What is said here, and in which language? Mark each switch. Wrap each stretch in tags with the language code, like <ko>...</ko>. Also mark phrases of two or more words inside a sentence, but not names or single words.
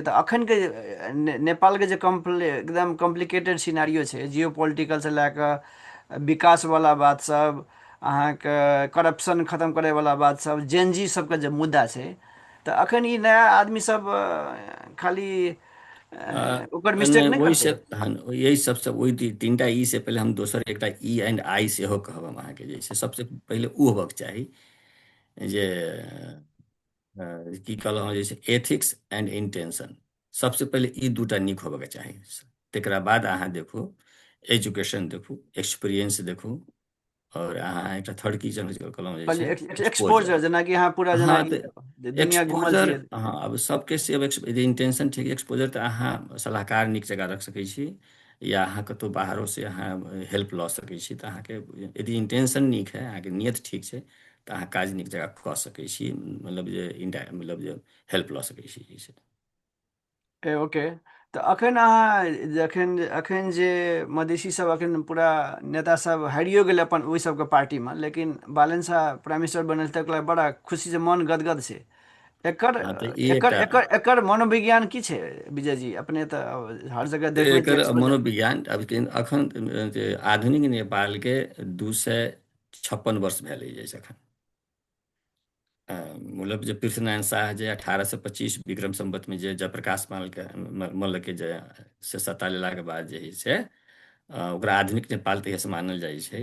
<mai>तऽ अखन के नेपाल के जे एकदम</mai> <en>complicated scenario</en> <mai>छै,</mai> <en>geo political</en> <mai>से लए कऽ विकास वाला बात सब, अहाँके करप्शन खत्म करे वाला बात सब, जेनजी सबके जे मुद्दा छै, तऽ अखन ई नया आदमी सब खाली ओकर मिस्टेक नहि नहि ओहि से करतै। हन यही सबसे ओहि तीनटा ई से पहिले हम दोसर एकटा ई एंड आई सेहो कहब हम अहाँके जे छै सबसे पहिले ओ होबक चाही जे की कहलहुँ जे छै</mai> <en>ethics and intention.</en> <mai>सबसे पहिले ई दूटा नीक होबके चाही। तकरा बाद अहाँ देखू एजुकेशन देखू, एक्सपीरियंस देखू, और अहाँ एकटा थर्ड की कहलहुँ जे छै कहलिए एक्सपोजर। एक्सपोजर, जेनाकि अहाँ पूरा हाँ जेनाकि तऽ दुनिया घुमल एक्सपोजर, छियै। हाँ अब सबके से अब यदि इंटेंशन ठीक एक्सपोजर तऽ अहाँ सलाहकार नीक जगह रख सकै छी, या अहाँ कतहु बाहरो से अहाँ हेल्प लऽ सकै छी। तऽ अहाँके यदि इंटेंशन नीक है, अहाँके नियत ठीक छै, तऽ अहाँ काज नीक जगह कऽ सकै छी, मतलब जे मतलब जे हेल्प लऽ सकै छी एहिसँ। ओके। तऽ अखन अहाँ अखन जे मधेसी सब अखन पूरा नेता सब हारियो गेल अपन ओहि सबके पार्टीमे, लेकिन बालन शाह</mai> <en>prime minister</en> <mai>बनल तक बड़ा खुशी से मन गदगद छै। एकर हाँ तऽ ई एकर एकटा एकर एकर मनोविज्ञान की छै विजय जी? अपने तऽ हर जगह देखबै छी एकर एक्सपोजर। मनोविज्ञान अब अखन जे आधुनिक नेपालके 256 वर्ष भेलै जाहिसँ एखन मतलब जे पृथ्वीनारायण शाह जे 1825 विक्रम संवत में जे जयप्रकाश मल्ल के जे से सत्ता लेलाके बाद जे है से ओकरा आधुनिक नेपाल तहियासँ मानल जाइ छै।</mai>